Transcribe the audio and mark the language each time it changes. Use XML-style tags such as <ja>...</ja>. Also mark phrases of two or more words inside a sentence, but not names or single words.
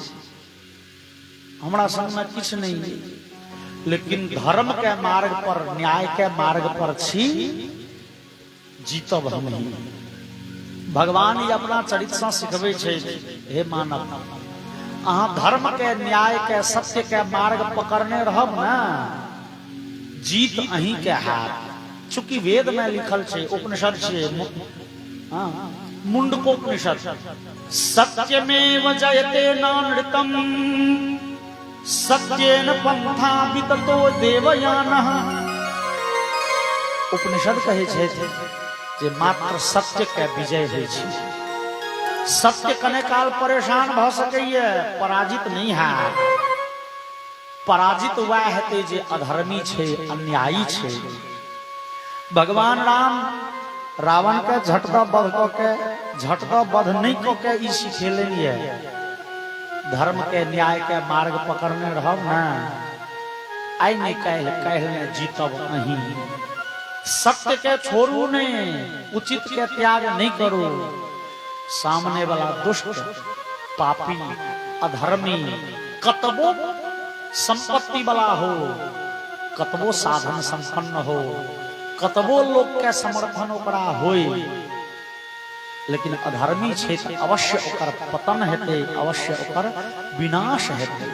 <mai>हमरा संग में किछ नहीं, लेकिन धर्म के मार्ग पर, न्याय के मार्ग पर छी, जीतब हम ही। भगवान ये अपना चरित्र से सिखबे छे हे मानव, अहाँ धर्म के, न्याय के, सत्य के मार्ग पकड़ने रहब ना, जीत अहीं के हाथ। चूंकि वेद में लिखल छे, उपनिषद छे,</mai> <sa>मुंडकोपनिषद, सत्यमेव जयते नानृतम सत्येन पंथा विततो देवयानः।</sa> <mai>उपनिषद कहे छे जे मात्र सत्य के विजय होइ छै। सत्य कने काल परेशान भ सकैए, पराजित नहीं है। पराजित वह हेतै जे अधर्मी छे, अन्यायी छे। भगवान राम रावण के झटदा बध क के, झटदा बध नहीं क के ई सिखेलनि है धर्म के, न्याय के मार्ग पकड़ने रहब ना, आई नहीं काल्हि ने जीतब अहीं। सत्य के छोड़ू नहीं, उचित के त्याग नहीं करो। सामने वाला दुष्ट, पापी, अधर्मी, कतबो संपत्ति वाला हो, कतबो साधन संपन्न हो, कतबो लोग के समर्थन ओकरा होई, लेकिन अधर्मी क्षेत्र अवश्य ओकर पतन हेते, अवश्य ओकर विनाश हेते।</mai>